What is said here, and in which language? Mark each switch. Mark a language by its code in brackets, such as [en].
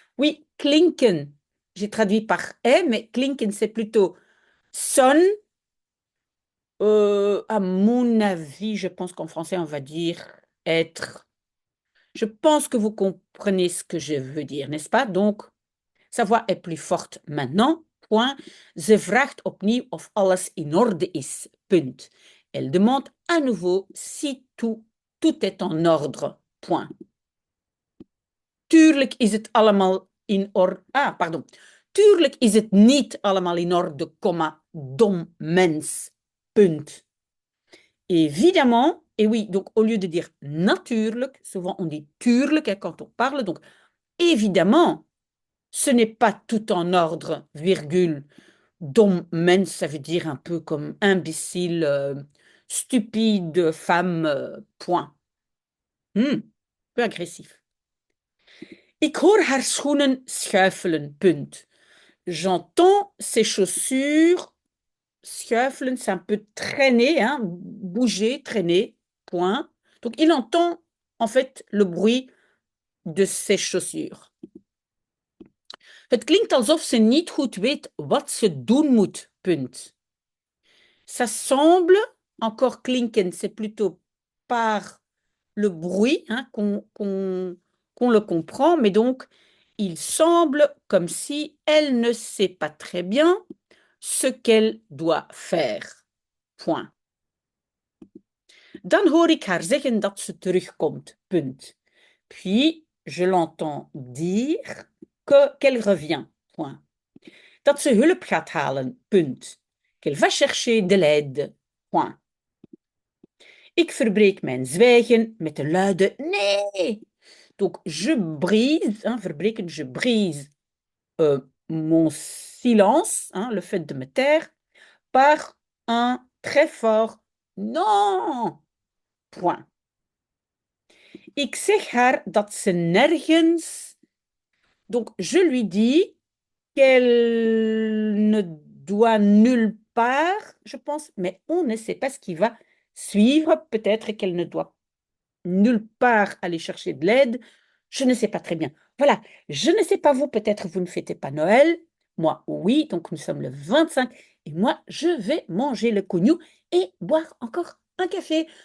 [fr] Oui, klinken, j'ai traduit par est, mais klinken, c'est plutôt sonne. À mon avis, je pense qu'en français, on va dire être. Je pense que vous comprenez ce que je veux dire, n'est-ce pas? Donc, sa voix est plus forte maintenant, point. [nl] Ze vraagt opnieuw of alles in orde is, punt. [fr] Elle demande à nouveau si tout est en ordre, point. [nl] Tuurlijk is het allemaal in orde. Ah, pardon. Tuurlijk is het niet allemaal in orde, dom mens, punt. [fr] Évidemment, et oui, donc au lieu de dire natuurlijk, souvent on dit tuurlijk quand on parle, donc évidemment, ce n'est pas tout en ordre, virgule. [nl] Dom mens, [fr] ça veut dire un peu comme imbécile, stupide, femme, point. Peu agressif. [nl] Ik hoor haar schoenen schuifelen, punt. [fr] J'entends ses chaussures schuifelen, c'est un peu traîner, hein, bouger, traîner, point. Donc, il entend en fait le bruit de ses chaussures. [nl] Het klinkt alsof ze niet goed weet wat ze doen moet, punt. [fr] Ça semble, encore klinken, c'est plutôt par le bruit hein, qu'on le comprend, mais donc il semble comme si elle ne sait pas très bien ce qu'elle doit faire. Point. [nl] Dan hoor ik haar zeggen dat ze terugkomt. [fr] Punt. Puis, je l'entends dire qu'elle revient. Point. [nl] Dat ze hulp gaat halen. Punt. [fr] Qu'elle va chercher de l'aide. Point. [nl] Ik verbreek mijn zwijgen met een luide nee. [fr] Donc, je brise, hein, verbreken, je brise mon silence, hein, le fait de me taire, par un très fort non. Point. [nl] Ik zeg haar dat ze nergens... [fr] Donc, je lui dis qu'elle ne doit nulle part, je pense, mais on ne sait pas ce qui va suivre. Peut-être qu'elle ne doit nulle part aller chercher de l'aide. Je ne sais pas très bien. Voilà, je ne sais pas vous, peut-être vous ne fêtez pas Noël. Moi, oui, donc nous sommes le 25 et moi, je vais manger le cognou et boire encore un café.